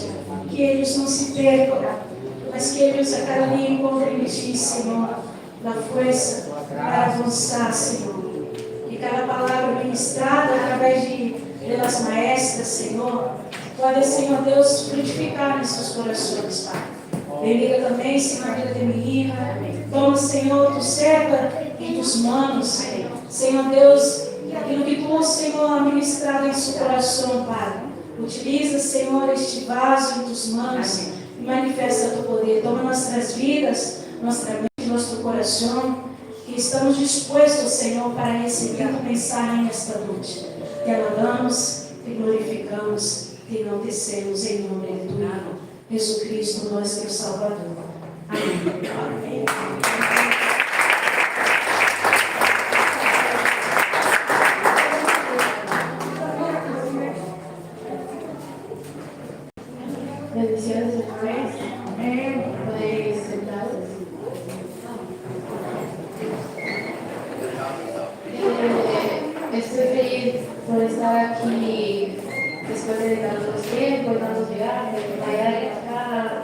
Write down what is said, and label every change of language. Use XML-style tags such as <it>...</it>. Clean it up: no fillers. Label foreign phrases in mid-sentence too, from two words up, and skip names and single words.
<pt>Que eles não se percam, mas que eles a cada dia encontrem em Ti, Senhor, da força para avançar, Senhor. E cada palavra ministrada através das maestras, Senhor, pode, Senhor Deus, frutificar em seus corações, Pai. Bendiga também, Senhor, a vida de menina. Toma, Senhor, tu serva e</pt> <es>tus manos,</es> <pt>Senhor Deus, aquilo que tu, Senhor,</pt> <es>ha ministrado</es> <pt>em seu coração, Pai. Utiliza, Senhor, este vaso em</pt> <es>tus manos</es> <pt>e manifesta teu poder. Toma nossas vidas, nossa mente, nosso coração, que estamos dispostos, Senhor, para receber a mensagem nesta noite.</pt> <es>Te alabamos, te glorificamos, te enaltecemos</es> <pt>em nome de tu Filho, Jesus Cristo, nosso Deus Salvador. Amém. Amém.</pt> <es>Bendiciones, hermanos. Podéis sentaros. Estoy feliz por estar aquí después de tantos tiempos, tantos viajes, allá y acá.</es>